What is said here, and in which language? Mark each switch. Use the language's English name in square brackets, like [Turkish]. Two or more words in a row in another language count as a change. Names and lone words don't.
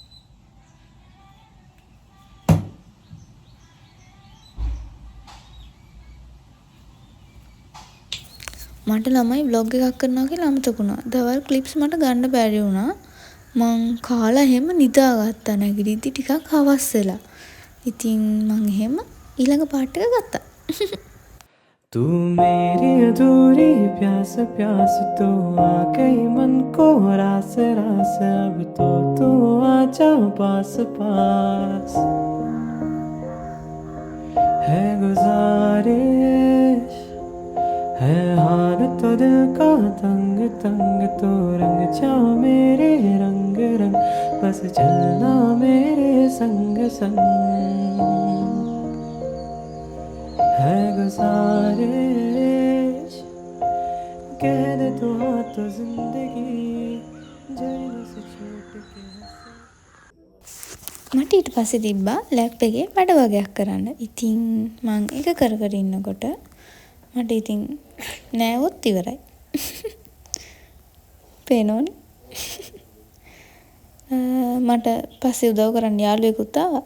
[Sinhala] මට ළමයි vlog එකක් කරනවා කියලා අමතක වුණා. දවල් ක්ලිප්ස් මට ගන්න බැරි වුණා. මං කාලා එහෙම නිදාගත්තා නැගිටිද්දි ටිකක් හවස් වෙලා. ඉතින් මං එහෙම ඊළඟ පාර්ට් එක ගත්තා. [Hindi] तू मेरी अधूरी प्यास प्यास तो आ गई मन को रास रास अब तो तू आ जा पास पास है गुजारिश है हार तो दिल का तंग तंग तो रंग जा मेरे रंग रंग बस चलना मेरे संग संग है गुजारिश कह दे तो हाँ तो जिंदगी जैन से छूट के [Sinhala] මට ඊට පස්සේ තිබ්බා ලැප් එකේ වැඩ වගයක් කරන්න. ඉතින් මං ඒක කර කර ඉන්නකොට මට ඉතින් නෑවොත් ඉවරයි. පේනෝනේ. මට පස්සේ උදව් කරන්න යාළුවෙකුත් ආවා.